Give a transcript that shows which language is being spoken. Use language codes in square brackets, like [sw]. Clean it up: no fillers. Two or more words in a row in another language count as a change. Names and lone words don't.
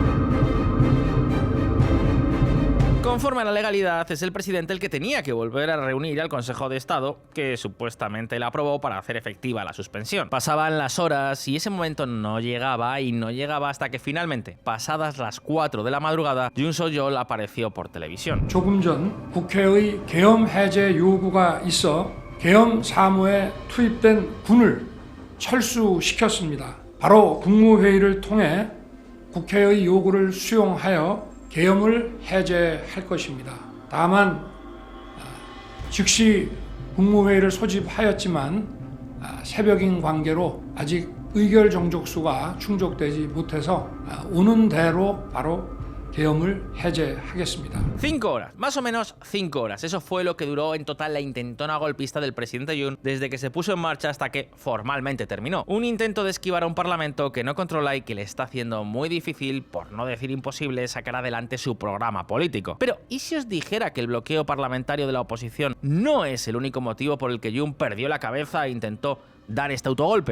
[es] Conforme a la legalidad, es el presidente el que tenía que volver a reunir al Consejo de Estado, que supuestamente la aprobó para hacer efectiva la suspensión. Pasaban las horas y ese momento no llegaba hasta que finalmente, pasadas las 4 de la madrugada, Yoon Soo-yeol apareció por televisión. [ko] 조금 전 국회의 계엄 해제 요구가 있어 계엄 사무에 투입된 군을 철수시켰습니다. 바로 국무회의를 통해 국회의 요구를 수용하여 계엄을 해제할 것입니다. 다만 즉시 국무회의를 소집하였지만 새벽인 관계로 아직 의결 정족수가 충족되지 못해서 오는 대로 바로 계엄을 해제하겠습니다. [es] 5 horas, más o menos 5 horas. Eso fue lo que duró en total la intentona golpista del presidente Yoon desde que se puso en marcha hasta que formalmente terminó. Un intento de esquivar a un parlamento que no controla y que le está haciendo muy difícil, por no decir imposible, sacar adelante su programa político. Pero, ¿y si os dijera que el bloqueo parlamentario de la oposición no es el único motivo por el que Yoon perdió la cabeza e intentó dar este autogolpe?